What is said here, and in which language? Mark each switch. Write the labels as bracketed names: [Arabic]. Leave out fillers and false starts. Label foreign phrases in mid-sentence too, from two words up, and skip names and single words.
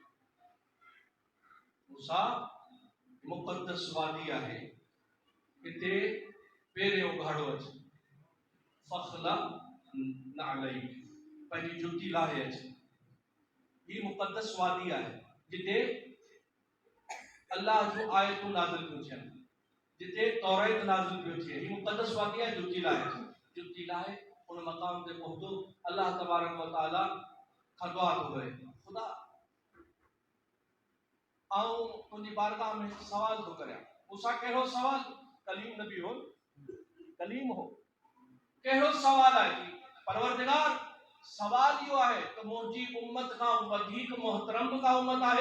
[Sindhi] मूसा मुक़द्दस वादी आहे, हिते पेरे उघाड़ो अचे, [Arabic] فاخلع نعليك [Sindhi] पंहिंजी जुती लाहे अचे। ही मुक़द्दस वादी आहे जिते अल्लाह जो आयतूं नाज़िल थियूं थियनि, जिते तौरात नाज़िल पियो थिए। ही मुक़द्दस वादी आहे, जुती लाहे जुती लाहे उन मक़ाम ते पहुतो। अल्लाह [Arabic] تبارك وتعالى [Sindhi] खां दुआ थो करे, ख़ुदा आऊं तुंहिंजी बारगाह में सवाल थो करियां। मूसा कहिड़ो सवाल? कलीम नबी हो, कलीम हो। कहिड़ो सवाल आहे? परवरदिगार सवाल इहो आहे त मुंहिंजी उम्मत खां वधीक मोहतरम का उम्मत आहे?